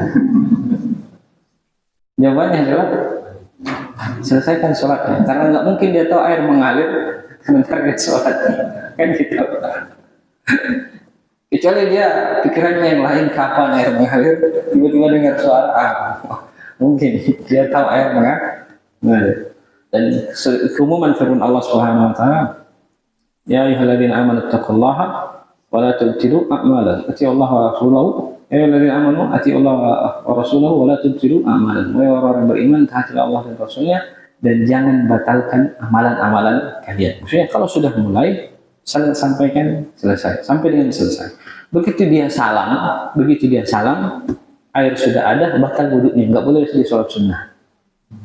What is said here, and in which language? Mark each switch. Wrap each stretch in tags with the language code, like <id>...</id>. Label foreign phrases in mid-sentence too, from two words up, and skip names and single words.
<id>Jawabannya adalah selesaikan sholatnya, karena nggak mungkin dia tahu air mengalir sementara dia sholat, kan gitu. Kecuali dia pikirannya yang lain, kapan air mengalir, tiba-tiba dengar suara, mungkin dia tahu air mengalir. Dan keumuman firman Allah</id> <ar>سبحانه وتعالى, "يا أيها الذين آمنوا اتقوا الله ولا تبطلوا أعمالكم، أطيعوا الله ورسوله." يا أيها الذين آمنوا أطيعوا الله ورسوله ولا تبطلوا أعمالكم.</ar> <id>Wahai orang beriman, taatilah Allah dan Rasulnya dan jangan batalkan amalan-amalan kalian. Maksudnya kalau sudah mulai sampaikan selesai, sampai dengan selesai. Begitu dia salam, air sudah ada, batal wudunya, nggak boleh di sholat sunnah.</id>